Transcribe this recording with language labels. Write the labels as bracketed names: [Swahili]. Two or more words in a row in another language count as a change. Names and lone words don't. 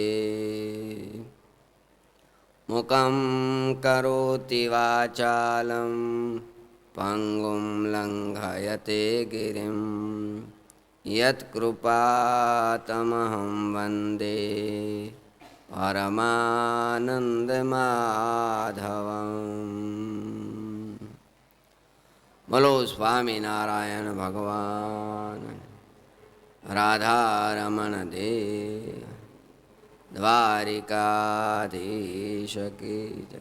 [Sanskrit] मुखं करोति वाचालं पंगुं लङ्घयते गिरिं यत्कृपातमहं वन्दे परमानन्दमाधवम्। [Hindi] बोलो स्वामीनारायण भगवान, राधारमण देव, द्वारिकाधीश की जय।